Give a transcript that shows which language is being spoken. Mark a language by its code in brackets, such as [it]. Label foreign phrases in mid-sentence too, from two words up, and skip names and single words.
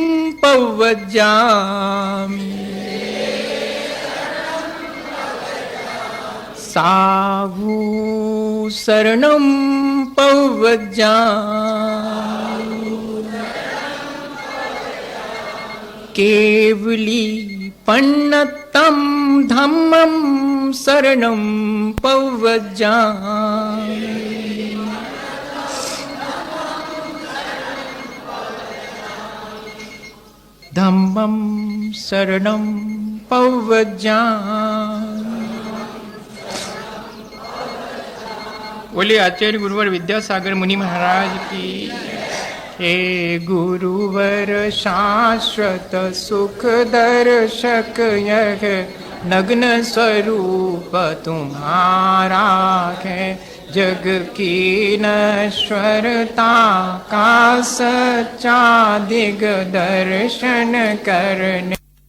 [pra] पवज्जामि साहू शरणं पवज्जामि केवली पन्नतं धम्मं शरणं पवज्जामि धम्मं शरणं पवज्जामि। [hi] बोले आचार्य गुरुवर विद्यासागर मुनि महाराज की। हे गुरुवर शाश्वत सुख दर्शक यह नग्न स्वरूप तुम्हारा है, जग की नश्वरता का सच्चा दिग्दर्शन करने